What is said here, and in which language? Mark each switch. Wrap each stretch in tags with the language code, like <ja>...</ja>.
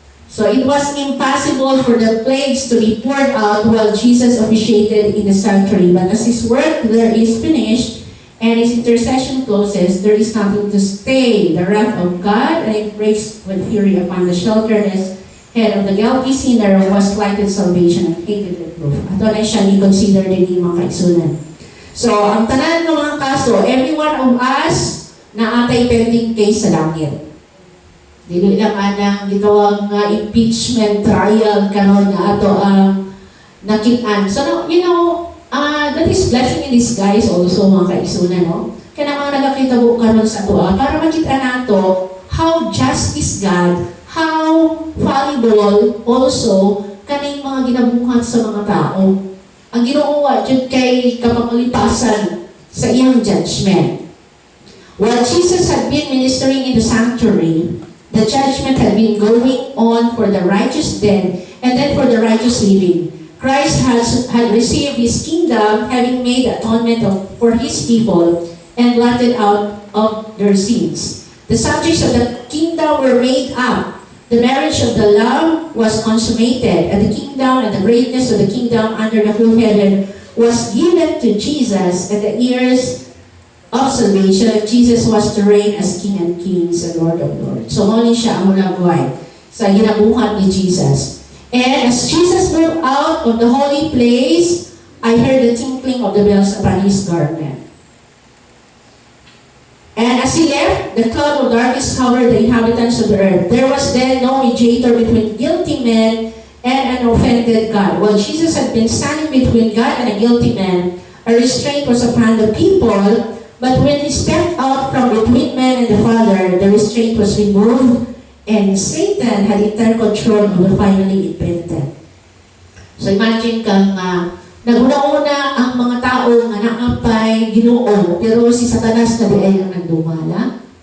<en>So it was impossible for the plagues to be poured out while Jesus officiated in the sanctuary. But as His work there is finished, and his intercession closes, there is nothing to stay the wrath of God, and it breaks with fury upon the shelterless head of the guilty sinner who was slighted salvation and hated reproof.</en> <ceb>Ato na siya i-consider din yung mga kaigsunan. So, ang tanan ng mga kaso,</ceb> <en>every one of us</en> <ceb>na atay pending case sa langit. Dili lang anang gitawag nga impeachment trial karon nga ato ang nakitaan.</ceb> <en>So, that is blessing in disguise also</en> <ceb>mga kaigsunan,</ceb> <en>no?</en> <ceb>Kaya mga nagakita ko karon sa ato, para makita nato</ceb> <en>how just is God, how fallible also</en> <ceb>kaning mga ginabuhat sa mga tao. Ang ginuuwa jud kay kapangulipasan sa iyang judgment.</ceb> <en>While Jesus had been ministering in the sanctuary, the judgment had been going on for the righteous dead and then for the righteous living. Christ had received his kingdom, having made atonement for his people and blotted out of their sins. The subjects of the kingdom were made up. The marriage of the Lamb was consummated, and the kingdom and the greatness of the kingdom under the whole heaven was given to Jesus, and the heirs of salvation of Jesus was to reign as King and Kings and Lord of Lords.</en> <ceb>So, muli siya ang mulagway sa ginabuhat ni Jesus.</ceb> <en>And as Jesus moved out of the holy place, I heard the tinkling of the bells upon his garment. And as he left, the cloud of darkness covered the inhabitants of the earth. There was then no mediator between guilty men and an offended God. While Jesus had been standing between God and a guilty man, a restraint was upon the people, but when he stepped out from between man and the Father, the restraint was removed, and Satan had entire control over finally impenitent.</en> <ceb>So imagine kang naguna-una ang mga tao nga naapay Ginoo, pero si Satanas na diay ang nagdumala.</ceb>